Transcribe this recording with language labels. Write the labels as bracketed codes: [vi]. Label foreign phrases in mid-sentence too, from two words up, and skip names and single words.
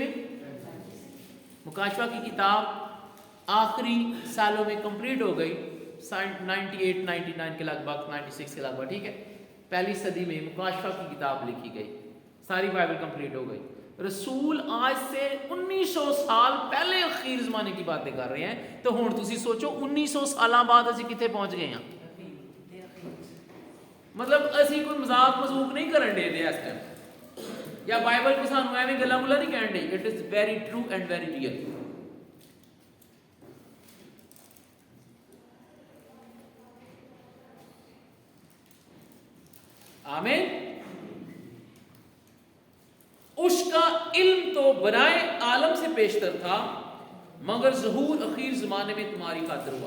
[ur] مکاشفہ کی کتاب آخری سالوں میں کمپلیٹ ہو گئی 98 99 کے لگ بھگ 96 کے لگ بھگ. ٹھیک ہے. پہلی صدی میں مکاشفہ کی کتاب لکھی گئی. ساری بائبل کمپلیٹ ہو گئی. رسول آج سے 1900 سال پہلے اخیر زمانے کی باتیں کر رہے ہیں. [pa] تو ہن تسی سوچو 1900 سالاں بعد اسی کتے پہنچ گئے ہیں. مطلب اسی کوئی مذاق مذوق نہیں کرن دے دے اس ٹائم یا بائبل کو سانو ایویں گلاں گلا نہیں کہن دے. [en] It is very true and very real. [ur] آمین. اس کا علم تو برائے عالم سے پیشتر تھا مگر ظہور اخیر زمانے میں تمہاری خاطر ہوا.